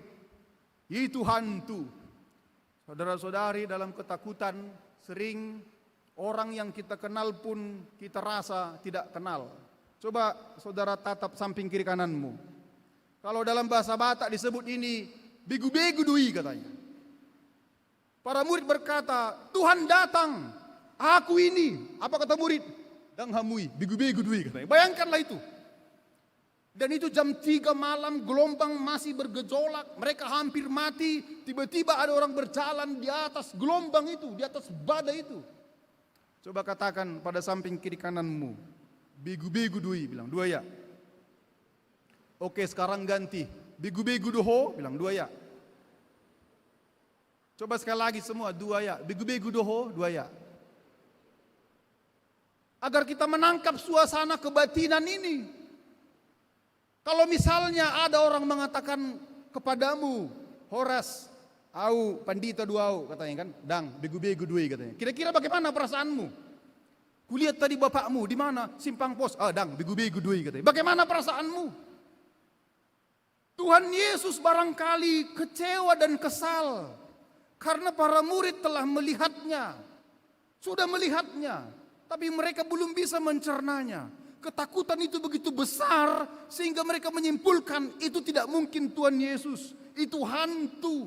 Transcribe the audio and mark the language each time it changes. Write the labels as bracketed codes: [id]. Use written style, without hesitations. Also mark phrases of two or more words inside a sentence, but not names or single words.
[id] Itu hantu. Saudara-saudari, dalam ketakutan sering orang yang kita kenal pun kita rasa tidak kenal. Coba saudara tatap samping kiri kananmu. Kalau dalam bahasa Batak disebut ini [bbc] begu-begu dui [id] katanya. Para murid berkata, Tuhan datang, aku ini. Apa kata murid? [bbc] Dang hamui, begu-begu dui katanya. [id] Bayangkanlah itu. Dan itu jam 3 malam, gelombang masih bergejolak, mereka hampir mati. Tiba-tiba ada orang berjalan di atas gelombang itu, di atas badai itu. Coba katakan pada samping kiri kananmu, [bbc] begu-begu dui, [id] bilang 2 ya. Oke, sekarang ganti, [bbc] begu-begu doho, [id] bilang 2 ya. Coba sekali lagi semua, 2 ya, [bbc] begu-begu doho, 2 ya. [id] Agar kita menangkap suasana kebatinan ini. Kalau misalnya ada orang mengatakan kepadamu, [bbc] Horas, au pandita duau, [id] katanya kan, [bbc] dang, begu-begu dui katanya. [id] Kira-kira bagaimana perasaanmu? Kulihat tadi bapakmu, di mana? Simpang Pos, [bbc] dang, begu-begu dui [id] katanya. Bagaimana perasaanmu? Tuhan Yesus barangkali kecewa dan kesal karena para murid telah melihatnya, sudah melihatnya, tapi mereka belum bisa mencernanya. Ketakutan itu begitu besar sehingga mereka menyimpulkan itu tidak mungkin Tuhan Yesus, itu hantu.